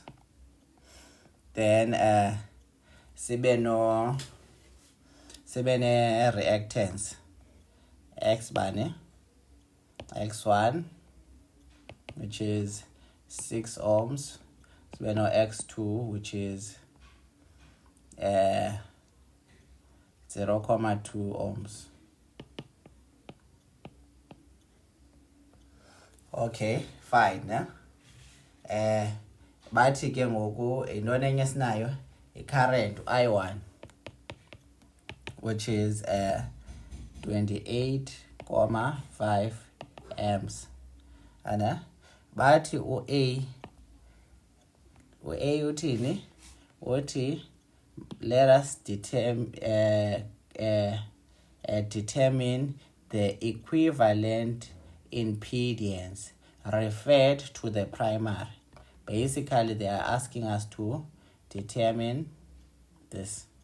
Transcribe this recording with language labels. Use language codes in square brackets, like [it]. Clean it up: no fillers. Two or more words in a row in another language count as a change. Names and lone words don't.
[en] Then [xh] sibe ne [en] reactance X1, which is 6 ohms. [xh] Sibe no [en] X2, which is 0.2 ohms. Okay, fine. [xh] Bathi ke ngoku intoni enye esinayo, [en] i-current I1, which is 28.5 amps. [xh] And bathi u-A uthini? [en] Uthi let us determine the equivalent impedance referred to the primary. Basically, they are asking us to determine this.